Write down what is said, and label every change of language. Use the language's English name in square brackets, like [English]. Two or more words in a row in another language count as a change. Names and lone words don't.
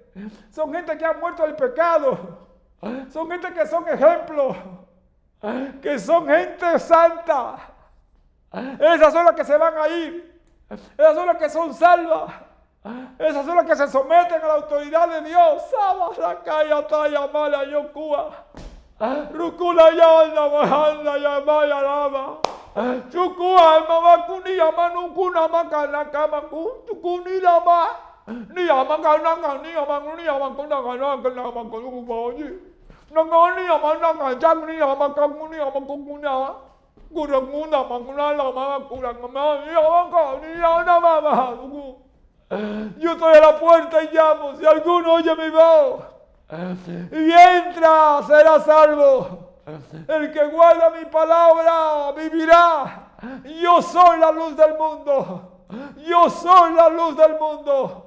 [Spanish] Son gente que ha muerto del pecado. Son gente que son ejemplos. Que son gente santa. Esas son las que se van a ir. Esas son las que son salvas. Esas son las que se someten a la autoridad de Dios. Sabasakaya taya mala yokua. Rukula yanda mahanda yamaya lama. Chukua mama kuni yamanu kuna makana kama kuni lama. Ni yamakana ni yamakuni yamakuna kana kana makunu baji. Nangani yamananga jang ni yamakuni yamakuna. Kuranguna makuna lama kurangama yamaka ni yana mama. Yo estoy a la puerta y llamo. Si alguno oye mi voz y entra, será salvo. El que guarda mi palabra vivirá. Yo soy la luz del mundo. Yo soy la luz del mundo.